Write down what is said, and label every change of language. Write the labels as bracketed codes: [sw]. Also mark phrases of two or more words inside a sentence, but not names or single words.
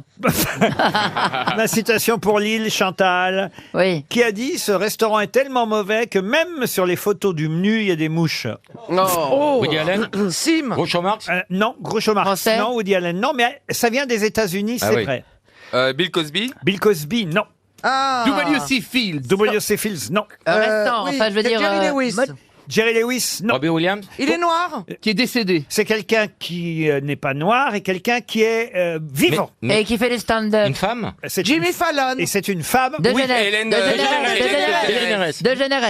[fr] Ma citation pour Lille, Chantal. Oui. Qui a dit, ce restaurant est tellement mauvais que même sur les photos du menu, il y a des mouches. Oh, Woody Allen Sim. Groucho Marx Non, Groucho Marx. Français? Non, Woody Allen. Non, mais ça vient des États-Unis, Ah c'est oui. vrai. Bill Cosby. Bill Cosby, non. Ah. W.C. Fields. W.C. Fields, non. Restant, oui, enfin je veux c'est dire... Jerry Lewis. Jerry Lewis, non. Robbie Williams Il est noir. Qui est décédé. C'est quelqu'un qui n'est pas noir et quelqu'un qui est vivant. Et qui fait les stand-up. Une femme C'est Jimmy une- Fallon. Et c'est une femme. De Oui. Genève. Hélène De de- Genève. De Genève.